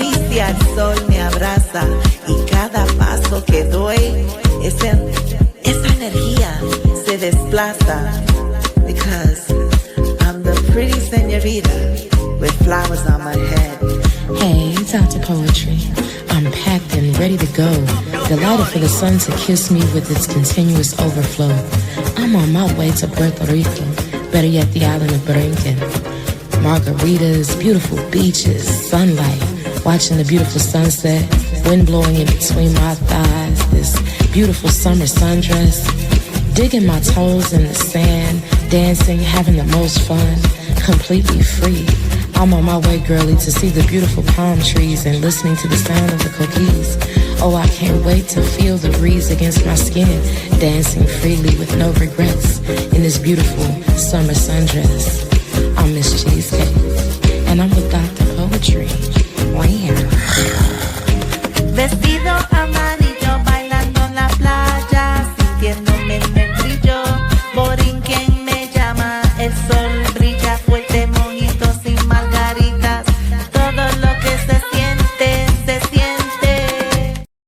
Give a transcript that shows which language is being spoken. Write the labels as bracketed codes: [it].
[es] día el sol me abraza y cada paso que doy, esa energía se desplaza. [en] Because I'm the pretty señorita with flowers on my head. Hey, it's out to poetry. I'm packed and ready to go, delighted for the sun to kiss me with its continuous overflow. I'm on my way to Puerto Rico, better yet the island of Brinken. Margaritas, beautiful beaches, sunlight, watching the beautiful sunset, wind blowing in between my thighs, this beautiful summer sundress, digging my toes in the sand, dancing, having the most fun, completely free. I'm on my way, girlie, to see the beautiful palm trees and listening to the sound of the coquilles. Oh, I can't wait to feel the breeze against my skin, dancing freely with no regrets in this beautiful summer sundress. I'm Miss Cheesecake, and I'm with Dr. Poetry. Wow. [es] Vestido amarillo, bailando en la playa, sintiéndome en el brillo. Borinquen me llama, el sol brilla fuerte, mojitos y margaritas. Todo lo que se siente, se siente.